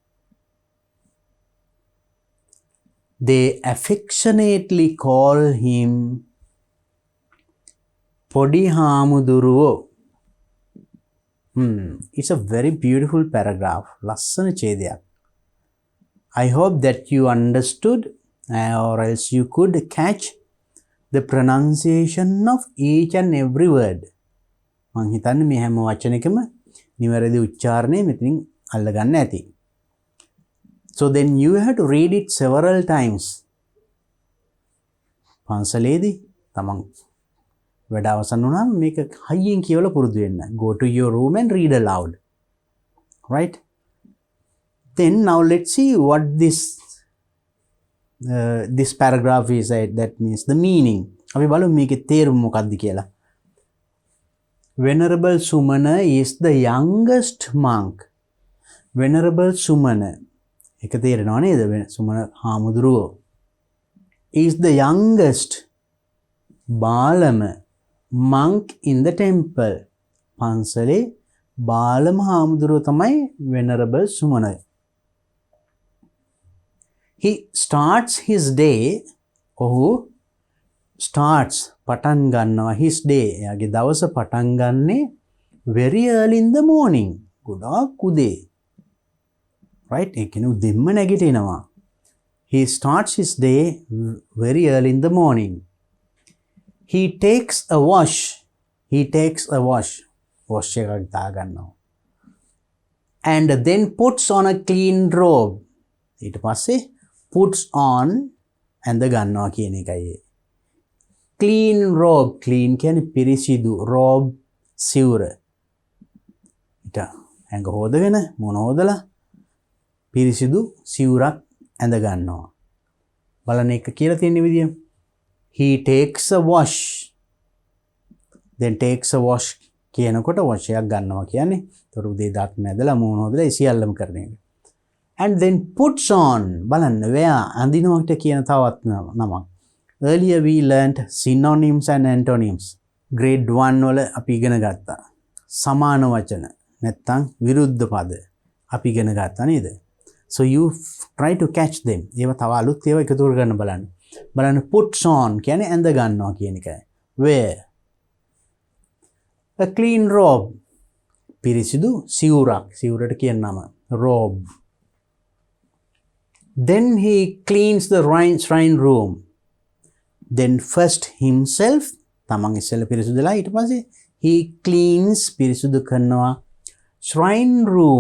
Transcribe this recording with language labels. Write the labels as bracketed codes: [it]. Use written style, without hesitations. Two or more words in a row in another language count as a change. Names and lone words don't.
[en] They affectionately call him Podi Hamuduruwo. It's a very beautiful paragraph. [si] ලස්සන ඡේදයක්. [en] I hope that you understood or else you could catch the pronunciation of each and every word. [si] මං හිතන්නේ මේ හැම වචනයකම නිවැරදි උච්චාරණය මෙතනින් අල්ලගන්න ඇති. [en] So then you have to read it several times. [si] පන්සලේදී තමන් වැඩ අවසන් වුණාම මේක හයියෙන් කියවලා පුරුදු වෙන්න. [en] Go to your room and read aloud. Right? Then now let's see what this paragraph is. That means the meaning. [si] අපි බලමු මේකේ තේරුම මොකක්ද කියලා. [en] Venerable Sumana is the youngest monk. Venerable Sumana, [si] එක තේරෙනව නේද? සුමන හාමුදුරුවෝ [en] is the youngest, බාලම, monk in the temple. [si] පන්සලේ බාලම හාමුදුරුවෝ තමයි Venerable Sumana. [en] He starts his day, ඔහු starts, [si] පටන් ගන්නවා [en] his day, [si] එයාගේ දවස පටන් ගන්නේ [en] very early in the morning, [si] ගොඩාක් උදේ. Right? ඒ කියන්නේ උදෙන්ම නැගිටිනවා. [en] He starts his day very early in the morning. He takes a wash. [si] Wash එකක් දාගන්නවා. And then puts on a clean robe. ඊට පස්සේ [en] puts on [si] and ගන්නවා කියන එකයි. [en] Clean robe. Clean [si] කියන්නේ පිරිසිදු. Robe සිවුර. ඊට ඇඟ හොදගෙන මොන හොදලා පිරිසිදු සිවුරක් ඇඳ ගන්නවා. බලන්න එක කියලා තියෙන විදිය. [en] He takes a wash. Then takes a wash [si] කියනකොට wash එකක් ගන්නවා කියන්නේ. ඒතර උදේ දාත් මැදලා මොන හොදලා ඒ සියල්ලම කරන එක. [en] And then puts on. [si] බලන්න wear අඳිනවට කියන තවත් නමක්. [en] Earlier we learnt synonyms and antonyms. [si] Grade 1 වල අපි ඉගෙන ගත්තා. සමාන වචන නැත්තම් විරුද්ධ පද අපි ඉගෙන ගත්තා නේද? [en] So you try to catch them. [si] ඒවා තව අලුත් ඒවා එකතු කරගන්න බලන්න. බලන්න [en] puts on [si] කියන්නේ ඇඳ ගන්නවා කියන එකයි. [en] wear. A clean robe. [si] පිරිසිදු සිවුරක්. සිවුරට කියන නම robe. [en] Then he cleans the shrine room. Then first himself [si] තමන් ඉස්සෙල්ලා පිරිසිදුලා ඊට පස්සේ [en] he cleans [si] පිරිසිදු කරනවා [en] shrine room.